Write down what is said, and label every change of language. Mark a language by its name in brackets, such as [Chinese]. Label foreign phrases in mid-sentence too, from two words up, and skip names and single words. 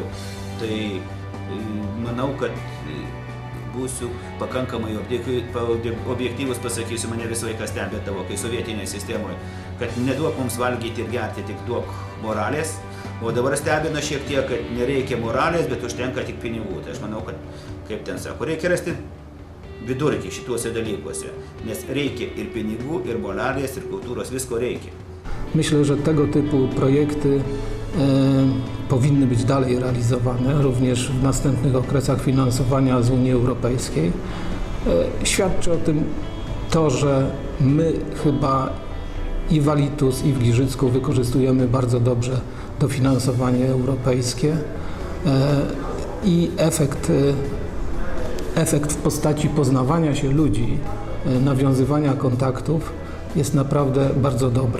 [Lithuanian] Tai manau, kad būsiu pakankamai objektyvus, pasakysiu, mane visą laiką stebėdavo, kai sovietinėje sistemoje, kad neduok mums valgyti ir gerti, tik duok moralės, o dabar stebina šiek tiek, kad nereikia moralės, bet užtenka tik pinigų. Tai aš manau, kad, kaip ten sako, reikia rasti vidurkį šituose dalykuose, nes reikia ir pinigų, ir moralės, ir kultūros, visko reikia. [Polish] Myślę, że tego typu projekty powinny być dalej realizowane, również w następnych okresach finansowania z Unii Europejskiej. Świadczy o tym to, że my chyba i w Alytus, i w Giżycku wykorzystujemy bardzo dobrze dofinansowanie europejskie i efekt w postaci poznawania się ludzi, nawiązywania kontaktów jest naprawdę bardzo dobry.